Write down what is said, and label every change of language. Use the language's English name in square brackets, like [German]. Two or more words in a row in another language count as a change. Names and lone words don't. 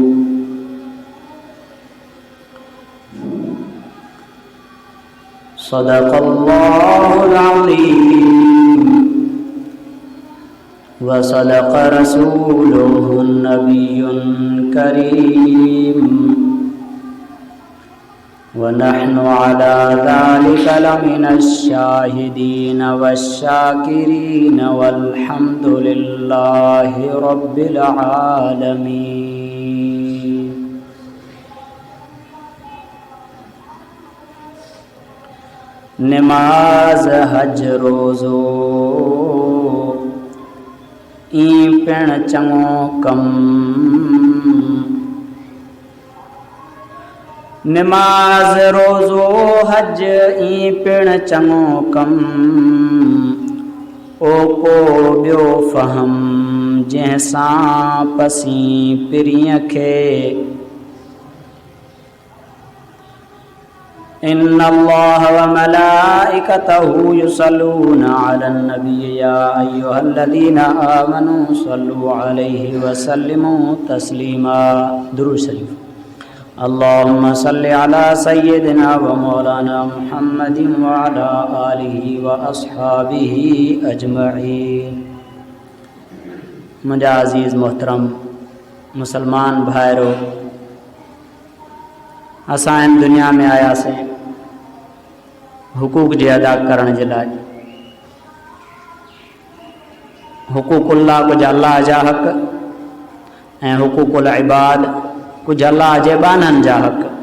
[Arabic] صدق الله العظيم وصدق رسوله النبي الكريم ونحن على ذلك لمن الشاهدين والشاكرين والحمد لله رب العالمين. [Sindhi] नमाज हज रोज़ो ई पिण चङो कम। नमाज रोज़ो हज ई पिण चङो कम। ओ को ॿियो फ़हम जंहिंसां पसी पिरीअ खे। [Arabic] إن الله وملائكته يصلون على النبي يا أيها الذين آمنوا صلوا عليه وسلموا تسليما. [Sindhi] दुरूद शरीफ। [Arabic] اللهم صل على سيدنا ومولانا محمد وعلى آله وأصحابه أجمعين. [Sindhi] मुंहिंजा अज़ीज़ मोहतरम मुसलमान भाइरो, असां इन दुनिया में आयासीं हुकूक जे अदा करण जे लाइ। हुकूकुल्लाह कुझु अल्लाह जा हक़ ऐं [Arabic] حقوق العباد [Sindhi] कुझु अल्लाह जे बाननि जा हक़।